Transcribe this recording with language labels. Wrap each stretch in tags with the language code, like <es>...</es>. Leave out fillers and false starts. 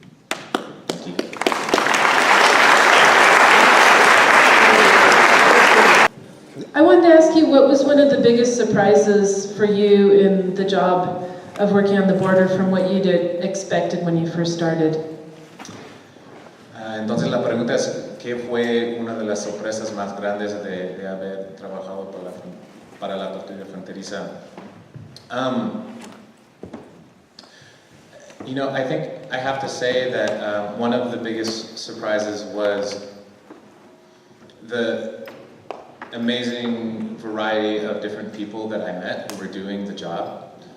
<en>Thank you. I wanted to ask you, what was one of the biggest surprises for you in the job of working on the border from what you expected when you first started?</en> <es>Entonces la pregunta es, ¿qué fue una de las sorpresas más grandes de haber trabajado para la patrulla fronteriza?</es> <en>You know, I think I have to say that one of the biggest surprises was the amazing variety of different people that I met who were doing the job.</en>